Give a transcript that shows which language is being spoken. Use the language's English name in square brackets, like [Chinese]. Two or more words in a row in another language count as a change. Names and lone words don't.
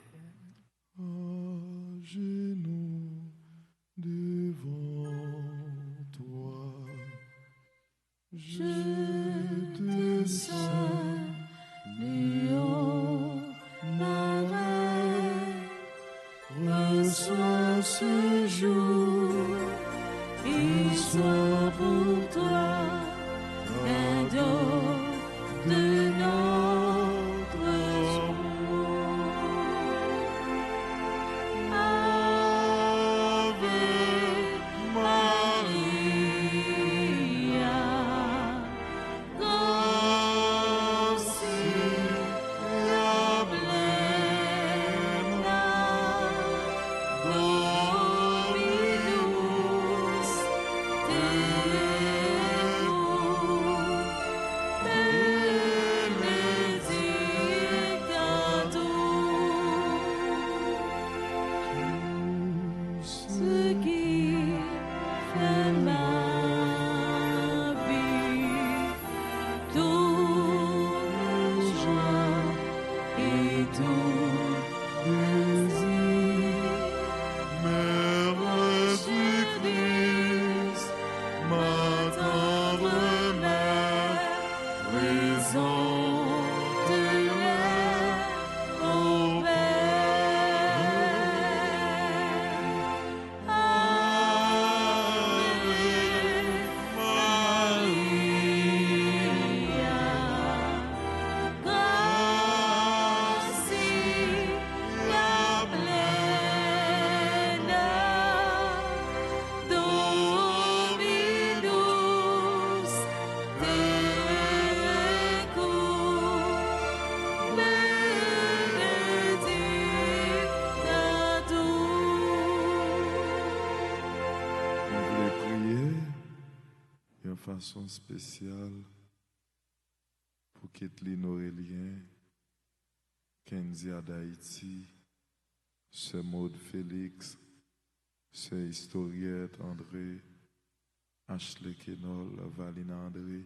[French] À genoux devant toi, je te salue, ô Marie. Reçois ce jour, il soit pour toi un don de notre amour. [Latin] Ave Maria, gratia plena, Dominus benedicta tu. [French] Ce qui fait ma vie, toute joie et tout désir. Mère du Christ, ma tendre mère, présente-les au Père. [Latin] Ave Maria, gratia plena, Dominus tecum, benedicta tu. [French] On voulait prier d'une façon spéciale pour Kathleen Aurélien, Kenzia d'Haïti, Sœur Maud Félix, Sœur Historiette André, Ashley Kenol, Valina André.